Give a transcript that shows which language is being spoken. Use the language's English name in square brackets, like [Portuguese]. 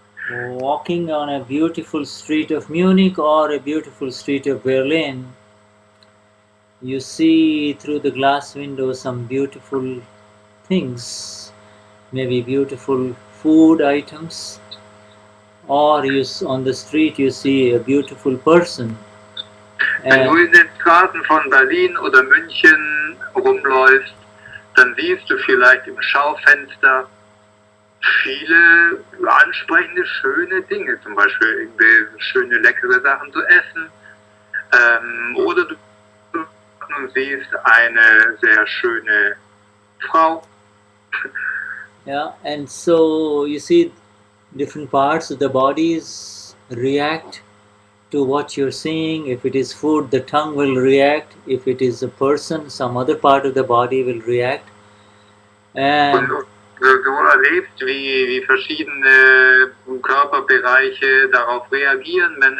[English] Walking on a beautiful street of Munich or a beautiful street of Berlin, you see through the glass window some beautiful things, maybe beautiful food items, or on the street you see a beautiful person. [German] Wenn du in den Straßen von Berlin oder München rumläufst, dann siehst du vielleicht im Schaufenster viele ansprechende, schöne Dinge, zum Beispiel irgendwie schöne, leckere Sachen zu essen, oder du siehst eine sehr schöne Frau. [English] Yeah, and so you see different parts of the bodies react to what you're seeing. If it is food, the tongue will react. If it is a person, some other part of the body will react. And [German] du erlebst, wie verschiedene Körperbereiche darauf reagieren.